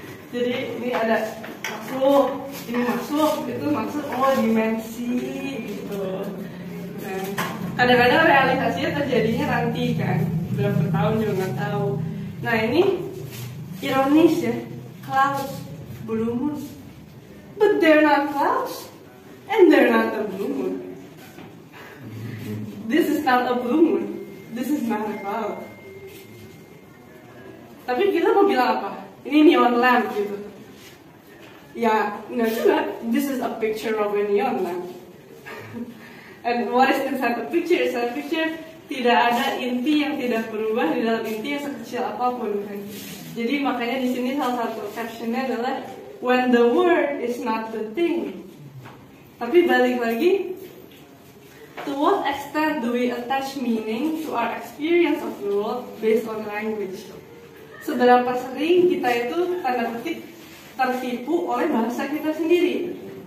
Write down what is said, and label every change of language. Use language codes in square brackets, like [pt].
[id] Jadi ini ada masuk, ini masuk, itu masuk, oh dimensi gitu. Nah, kadang-kadang realisasinya terjadinya nanti kan, berapa tahun juga nggak tahu. Nah ini ironis ya. [en] Clouds, blue moon, but they're not clouds, and they're not a blue moon. This is not a blue moon. This is not a cloud. [id] Tapi kita mau bilang apa? Ini neon lamp gitu. Ya, nggak juga. [en] This is a picture of a neon lamp. And what is inside the picture? Inside the picture [id] tidak ada inti yang tidak berubah di dalam inti yang sekecil apapun kan. Jadi makanya di sini salah satu captionnya adalah [en] when the word is not the thing. [id] Tapi balik lagi, [en] to what extent do we attach meaning to our experience of the world based on language? [id] Seberapa sering kita itu tanda petik tertipu oleh bahasa kita sendiri?